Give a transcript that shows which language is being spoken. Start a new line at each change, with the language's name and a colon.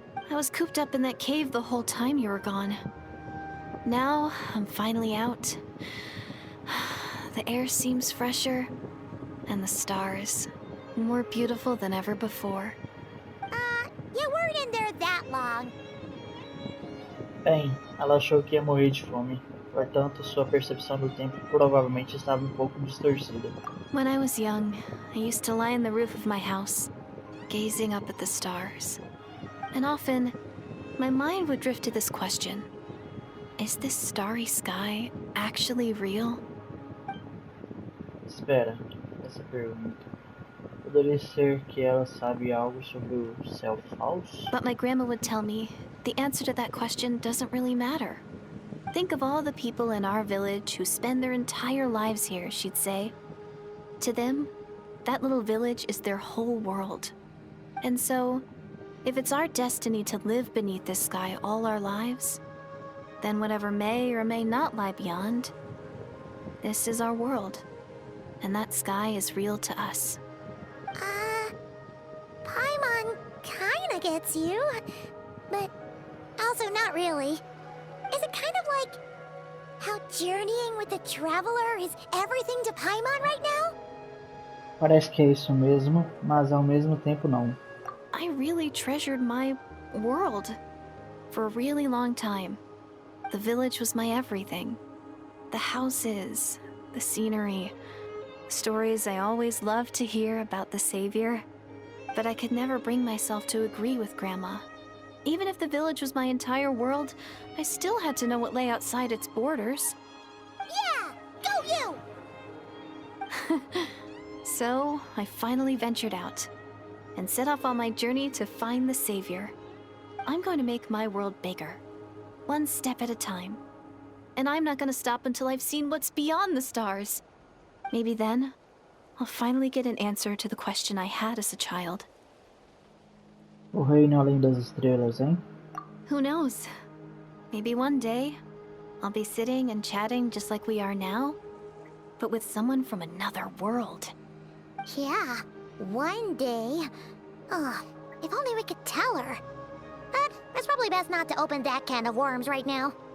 English: I was cooped up in that cave the whole time you were gone. Now, I'm finally out. The air seems fresher, and the stars more beautiful than ever before. You weren't in there that long.
Portuguese: Bem, ela achou que ia morrer de fome. Portanto, sua percepção do tempo provavelmente estava um pouco distorcida.
English: When I was young, I used to lie on the roof of my house, gazing up at the stars. And often, my mind would drift to this question. Is this starry sky actually real?
Portuguese: Espera, essa pergunta. Poderia ser que ela sabe algo sobre o céu falso?
English: But my grandma would tell me, the answer to that question doesn't really matter. Think of all the people in our village who spend their entire lives here, she'd say. To them, that little village is their whole world. And so, if it's our destiny to live beneath this sky all our lives, then whatever may or may not lie beyond, this is our world. And that sky is real to us. Paimon kinda gets you, but also not really. Is it kind of like how journeying with the Traveler is everything to Paimon right now?
Portuguese: Parece que é isso mesmo, mas ao mesmo tempo não.
English: I really treasured my world for a really long time. The village was my everything. The houses, the scenery, stories I always loved to hear about the Savior. But I could never bring myself to agree with Grandma. Even if the village was my entire world, I still had to know what lay outside its borders. Yeah! Go you! So, I finally ventured out and set off on my journey to find the Savior. I'm going to make my world bigger, one step at a time. And I'm not going to stop until I've seen what's beyond the stars. Maybe then, I'll finally get an answer to the question I had as a child.
Portuguese: O reino além das estrelas, hein?
English: Who knows? Maybe one day, I'll be sitting and chatting just like we are now, but with someone from another world. Yeah, one day. Oh, if only we could tell her. But it's probably best not to open that can of worms right now.